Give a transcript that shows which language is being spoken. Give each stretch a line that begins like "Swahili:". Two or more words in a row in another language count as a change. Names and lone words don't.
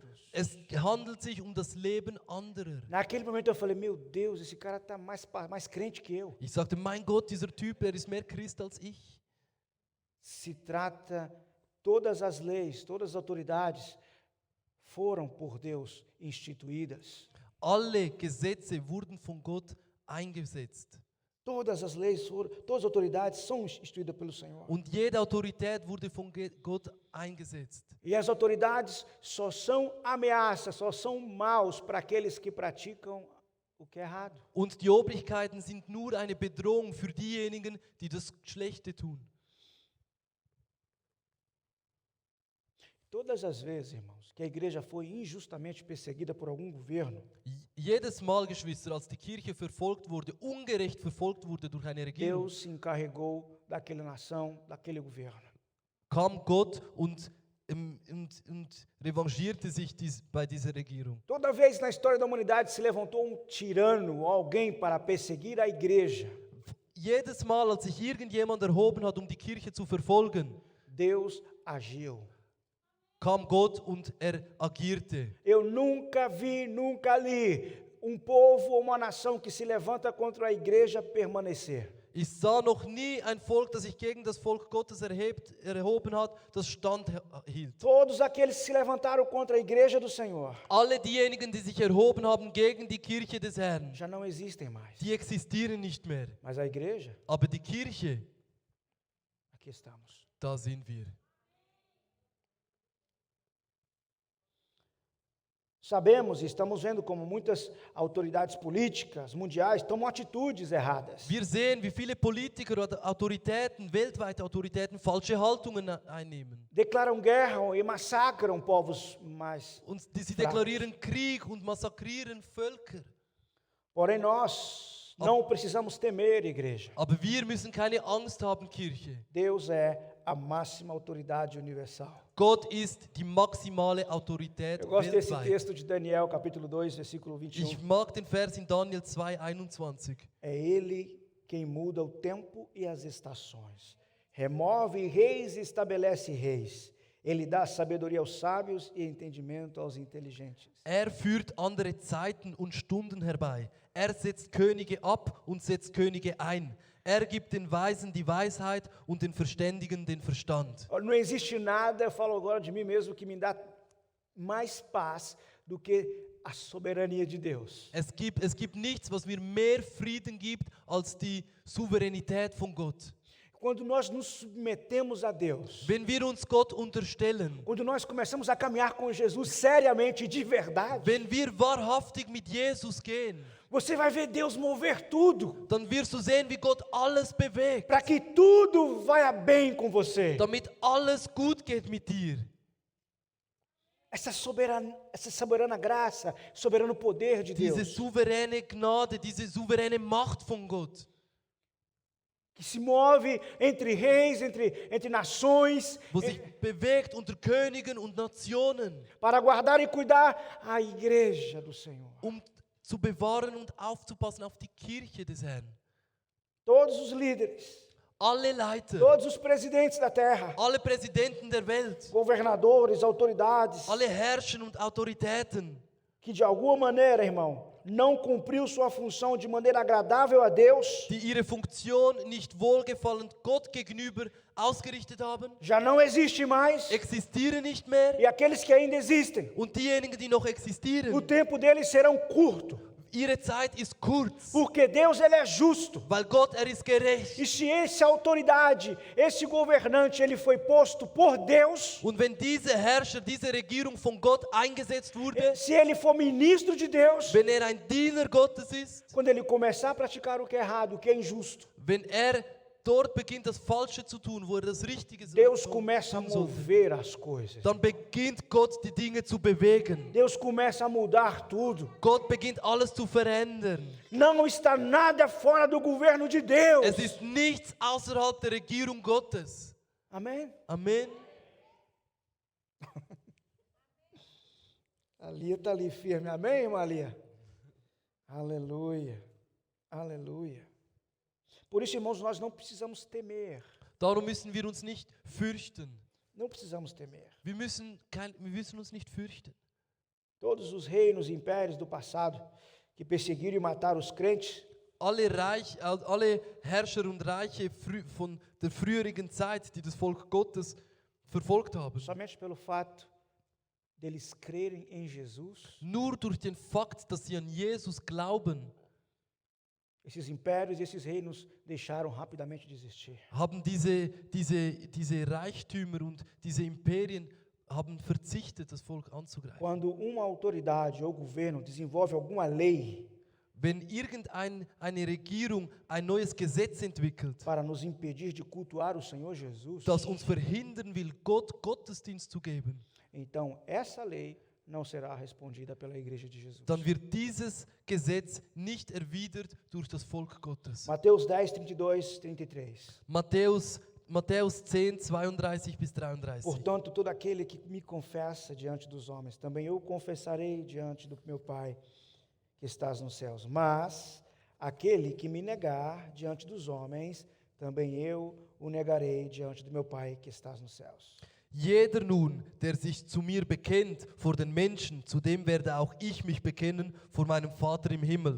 German: Es handelt sich um das Leben anderer.
Portuguese: Naquele momento eu falei: meu Deus, esse cara está mais crente que eu.
German: Ich sagte, mein Gott, dieser Typ, er ist mehr Christ als ich.
Portuguese: Se trata, todas as leis, todas as autoridades foram por Deus instituídas.
German: Alle Gesetze wurden von Gott eingesetzt.
Portuguese: Todas as leis, todas as autoridades são instituídas pelo Senhor.
German: Und jede Autorität wurde von Gott eingesetzt.
Portuguese: E as autoridades só são ameaças, só são maus para aqueles que praticam o que é errado.
German: Und die Obrigkeiten sind nur eine Bedrohung für diejenigen, die das Schlechte tun.
Portuguese: Todas as vezes, irmãos, que a igreja foi injustamente perseguida por algum governo,
German: Jedes Mal, Geschwister, als die Kirche verfolgt wurde, ungerecht verfolgt wurde durch eine Regierung,
Portuguese: Deus se encarregou daquela nação, daquele governo.
German: kam Gott und revanchierte sich bei dieser Regierung.
Portuguese: Toda vez na história da humanidade se levantou um tirano, alguém para perseguir a igreja,
German: jedes Mal, als sich irgendjemand erhoben hat, die Kirche zu verfolgen,
Portuguese: Deus agiu.
German: kam Gott und er agierte.
Portuguese: Eu nunca vi, nunca li povo ou uma nação que se levanta contra a igreja permanecer.
German: Ich sah noch nie ein Volk, das sich gegen das Volk Gottes erhoben hat, das standhielt.
Portuguese: Todos aqueles que se levantaram contra a igreja do Senhor
German: Alle diejenigen, die sich erhoben haben gegen die Kirche des Herrn,
Portuguese: já não existem mais.
German: die existieren nicht mehr.
Portuguese: Mas a igreja,
German: Aber die Kirche,
Portuguese: aqui estamos.
German: da sind wir.
Portuguese: Sabemos e estamos vendo como muitas autoridades políticas mundiais tomam atitudes erradas.
German: Wir sehen, wie viele Politiker oder Autoritäten, weltweite Autoritäten, falsche Haltungen einnehmen.
Portuguese: Declaram guerra e massacram povos mais
German: Und sie
Portuguese: fracos.
German: deklarieren Krieg und massakrieren Völker.
Portuguese: Porém, nós não precisamos temer, igreja.
German: Aber wir müssen keine Angst haben, Kirche.
Portuguese: Deus é a máxima autoridade universal.
German: Gott ist die maximale Autorität
Portuguese: Eu gosto desse
German: weltweit.
Portuguese: texto de Daniel, capítulo 2, versículo 21.
German: Ich mag den Vers in Daniel 2,21.
Portuguese: É Ele quem muda o tempo e as estações. Remove reis e estabelece reis. Ele dá sabedoria aos sábios e entendimento aos inteligentes.
German: Er führt andere Zeiten und Stunden herbei. Er setzt Könige ab und setzt Könige ein. Er gibt den Weisen die Weisheit und den Verständigen den Verstand.
Portuguese: Não existe nada, eu falo agora de mim mesmo, que me dá mais paz do que a soberania de Deus.
German: Es gibt nichts, was mir mehr Frieden gibt, als die Souveränität von Gott.
Portuguese: Quando nós nos submetemos a Deus,
German: Wenn wir uns Gott unterstellen,
Portuguese: quando nós começamos a caminhar com Jesus seriamente e de verdade,
German: wenn wir wahrhaftig mit Jesus gehen,
Portuguese: você vai ver Deus mover tudo,
German: dann wirst du sehen, wie Gott alles bewegt,
Portuguese: para que tudo vá bem com você.
German: damit alles gut geht mit dir.
Portuguese: Essa soberana graça, soberano poder de
German: Diese
Portuguese: Deus,
German: souveräne Gnade, diese souveräne Macht von Gott,
Portuguese: que se move entre reis, entre nações,
German: wo sich bewegt unter Königen und Nationen,
Portuguese: para guardar e cuidar a igreja do Senhor.
German: Zu bewahren und aufzupassen auf die Kirche des Herrn.
Portuguese: Todos os líderes,
German: Alle Leiter,
Portuguese: todos os presidentes da terra,
German: alle Präsidenten der Welt,
Portuguese: governadores, autoridades,
German: alle Herrscher und Autoritäten,
Portuguese: que de alguma maneira, irmão, não cumpriu sua função de maneira agradável a Deus,
German: die ihre Funktion nicht wohlgefallend Gott gegenüber ausgerichtet haben,
Portuguese: já não existe mais,
German: existieren nicht mehr.
Portuguese: e aqueles que ainda existem,
German: Und diejenigen, die noch
Portuguese: o
German: existieren,
Portuguese: tempo deles serão curto,
German: ihre Zeit ist kurz,
Portuguese: porque Deus ele é justo.
German: weil Gott, er ist gerecht.
Portuguese: E se essa autoridade, esse governante, ele foi posto por Deus,
German: Und wenn diese Herrscher, diese Regierung von Gott eingesetzt wurde,
Portuguese: se ele for ministro de Deus,
German: wenn er ein Diener Gottes ist,
Portuguese: quando ele começar a praticar o que é errado, o que é injusto,
German: wenn er dort beginnt, das Falsche zu tun, wo er das Richtige
Portuguese: Deus
German: tun
Portuguese: começa a
German: sollte,
Portuguese: mover as coisas.
German: dann beginnt Gott, die Dinge zu bewegen.
Portuguese: Deus começa a mudar tudo.
German: Gott beginnt alles zu verändern.
Portuguese: Não está nada fora do governo de Deus.
German: Es ist nichts außerhalb der Regierung Gottes.
Portuguese: Amém?
German: Amen.
Portuguese: A Lia está ali firme. Amém, irmã Lia? Aleluia. Aleluia. Por isso, irmãos, nós não precisamos temer.
German: Darum müssen wir uns nicht fürchten.
Portuguese: Não precisamos temer.
German: Wir müssen uns nicht fürchten.
Portuguese: Todos os reinos e impérios do passado que perseguiram e mataram os crentes,
German: Alle Herrscher und Reiche von der früheren Zeit, die das Volk Gottes verfolgt haben,
Portuguese: somente pelo fato deles crerem em Jesus,
German: nur durch den Fakt, dass sie an Jesus glauben,
Portuguese: esses impérios e esses reinos deixaram rapidamente de existir.
German: haben diese Reichtümer und diese Imperien haben verzichtet, das Volk anzugreifen.
Portuguese: Quando uma autoridade ou governo desenvolve alguma lei
German: Wenn irgendeine Regierung ein neues Gesetz entwickelt,
Portuguese: para nos impedir de cultuar o Senhor Jesus,
German: das uns verhindern will, Gott Gottesdienst zu geben,
Portuguese: então essa lei não será respondida pela igreja de Jesus.
German: dann wird dieses Gesetz nicht erwidert durch das Volk Gottes.
Portuguese: Mateus 10, 32, 33.
German: Matthäus 10, 32 bis 33.
Portuguese: Portanto, todo aquele que me confessa diante dos homens, também eu confessarei diante do meu Pai que estás nos céus. Mas aquele que me negar diante dos homens, também eu o negarei diante do meu Pai que estás nos céus.
German: Jeder nun, der sich zu mir bekennt vor den Menschen, zu dem werde auch ich mich bekennen vor meinem Vater im Himmel.